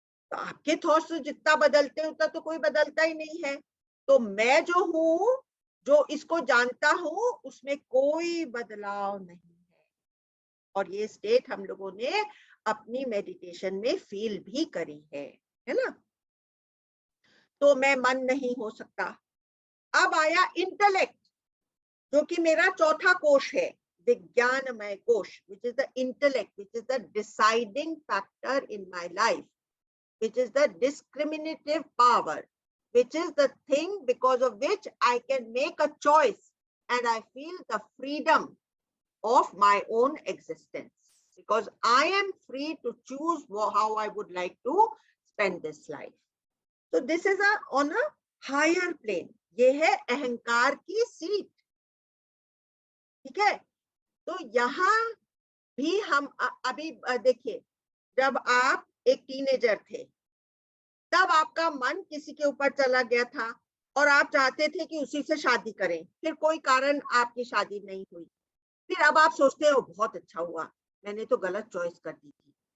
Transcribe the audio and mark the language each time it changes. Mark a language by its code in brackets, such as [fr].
[hi] तो आपके थॉट्स जितना बदलते हैं उतना तो कोई बदलता ही नहीं है। तो मैं जो हूँ, जो इसको जानता हूँ, उसमें कोई बदलाव नहीं है। और ये स्टेट हम लोगों ने अपनी मेडिटेशन में फील भी करी है ना। तो मैं मन नहीं हो सकता। अब आया इंटेलेक्ट, जो कि मेरा चौथा कोश है, विज्ञानमय कोश, [en] which is the intellect, which is the deciding factor in my life, which is the discriminative power, which is the thing because of which I can make a choice and I feel the freedom of my own existence, because I am free to choose how I would like to spend this life. So this is on a higher plane. [hi] ये है अहंकार की seat, ठीक है। तो यहाँ भी हम अभी देखिए, जब आप एक टीनेजर थे, तब आपका मन किसी के ऊपर चला गया था और आप चाहते थे कि उसी से शादी करें, फिर कोई कारण आपकी शादी नहीं हुई, फिर अब आप सोचते हो बहुत अच्छा हुआ, मैंने तो गलत चॉइस कर दी थी।